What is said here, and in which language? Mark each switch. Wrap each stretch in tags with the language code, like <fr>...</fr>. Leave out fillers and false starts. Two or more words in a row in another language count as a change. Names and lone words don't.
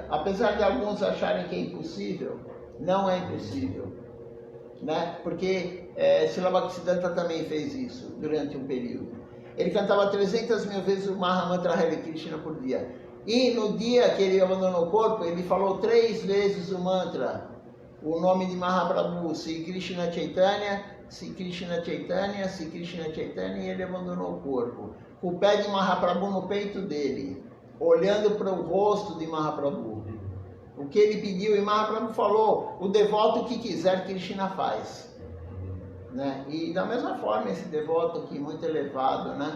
<pt>Apesar de alguns acharem que é impossível, não é impossível. Né? Porque Srila Bhaktisiddhanta também fez isso durante um período. Ele cantava 300 mil vezes o Mahamantra Hare Krishna por dia. E no dia que ele abandonou o corpo, ele falou 3 vezes o mantra, o nome de Mahaprabhu, Sri Krishna Chaitanya, Sri Krishna Chaitanya, Sri Krishna Chaitanya, e ele abandonou o corpo. Com o pé de Mahaprabhu no peito dele, olhando para o rosto de Mahaprabhu. O que ele pediu, e Mahaprabhu falou, o devoto que quiser, Krishna faz. Né? E da mesma forma, esse devoto aqui, muito elevado, né?</pt>